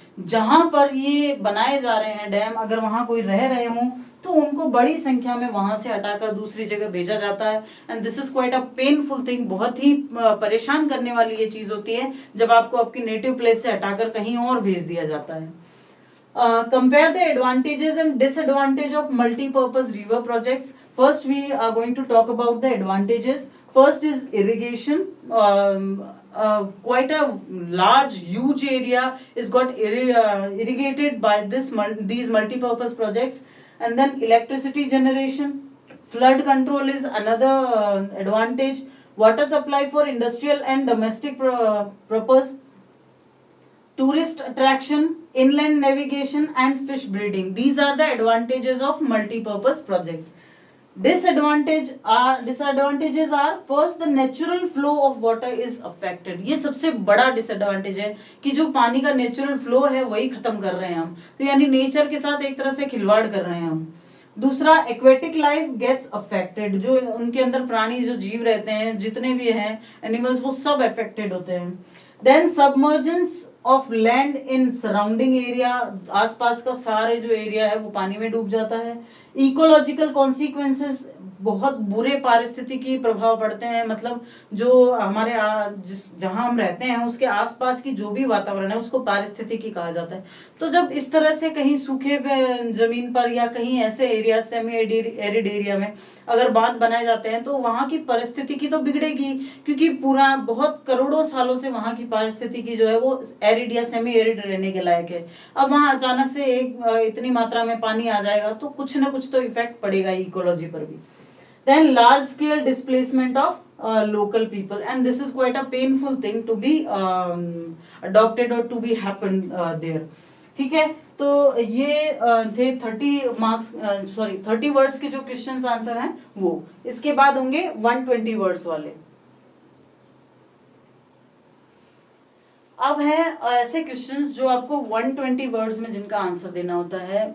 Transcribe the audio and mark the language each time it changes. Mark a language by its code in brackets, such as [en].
[hi] जहां पर ये बनाए जा रहे हैं डैम, अगर वहां कोई रह रहे हों तो उनको बड़ी संख्या में वहां से हटाकर दूसरी जगह भेजा जाता है। [en] And this is quite a painful thing. [hi] बहुत ही परेशान करने वाली ये चीज होती है जब आपको आपकी नेटिव प्लेस से हटाकर कहीं और भेज दिया जाता है। [en] Compare the advantages and disadvantage of multi-purpose river projects. First, we are going to talk about the advantages. First is irrigation. Quite a large, huge area is got irrigated by these multi-purpose projects. And then electricity generation. Flood control is another advantage. Water supply for industrial and domestic purpose. Tourist attraction, inland navigation and fish breeding. These are the advantages of multi-purpose projects. Disadvantages are first, the natural flow of water is affected. [hi] ये सबसे बड़ा disadvantage है कि जो पानी का natural flow है वही खत्म कर रहे हैं हम, तो यानी नेचर के साथ एक तरह से खिलवाड़ कर रहे हैं हम। दूसरा, [en] Aquatic life gets affected. [hi] जो उनके अंदर प्राणी जो जीव रहते हैं, जितने भी हैं एनिमल्स, वो सब अफेक्टेड होते हैं। [en] then submergence of land in surrounding area, [hi] आसपास का सारे जो एरिया है वो पानी में डूब जाता है। [en] ecological consequences, [hi] बहुत बुरे पारिस्थितिकी प्रभाव पड़ते हैं। मतलब जो हमारे जहां हम रहते हैं उसके आसपास की जो भी वातावरण है उसको पारिस्थितिकी कहा जाता है। तो जब इस तरह से कहीं सूखे जमीन पर या कहीं ऐसे एरिया, सेमी एरिड एरिया में अगर बांध बनाए जाते हैं तो वहां की परिस्थितिकी तो बिगड़ेगी, क्योंकि पूरा बहुत करोड़ों सालों से वहां की पारिस्थितिकी जो है वो एरिड या सेमी एरिड रहने के लायक है। अब वहां अचानक से इतनी मात्रा में पानी आ जाएगा तो कुछ ना कुछ तो इफेक्ट पड़ेगा इकोलॉजी पर भी। [en] Then large scale displacement of local people, and this is quite a painful thing to be adopted or to be happen there. [hi] ठीक है, तो ये थे 30 वर्ड्स के जो क्वेश्चंस आंसर हैं वो। इसके बाद होंगे 120 वर्ड्स वाले। अब है ऐसे क्वेश्चंस जो आपको 120 वर्ड्स में जिनका आंसर देना होता है।